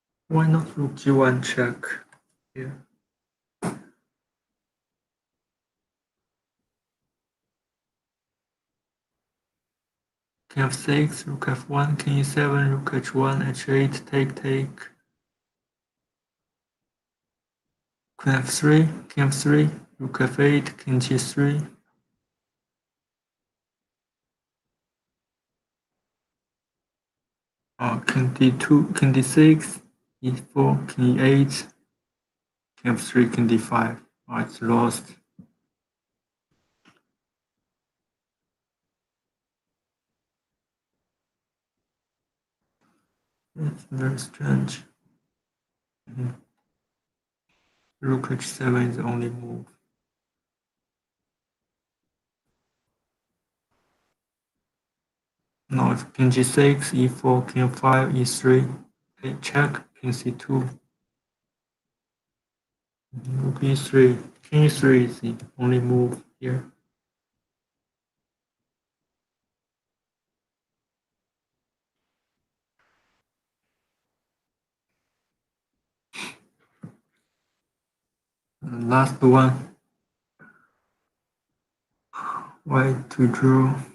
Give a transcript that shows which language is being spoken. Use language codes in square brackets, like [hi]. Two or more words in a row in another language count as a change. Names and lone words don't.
[en] Why not rook g1 check here? King f6, rook f1, king e7, rook h1, h8, take. Queen f3, king f3, rook f8, king g3. King d2, king d6, e4, king e8, king f3, king d5. It's lost. It's very strange. Rook h7 is the only move. Now it's king g6, e4, king f5, e3. Okay, check, king c2. Rook e3, king e3 is the only move here. Last one. White to draw.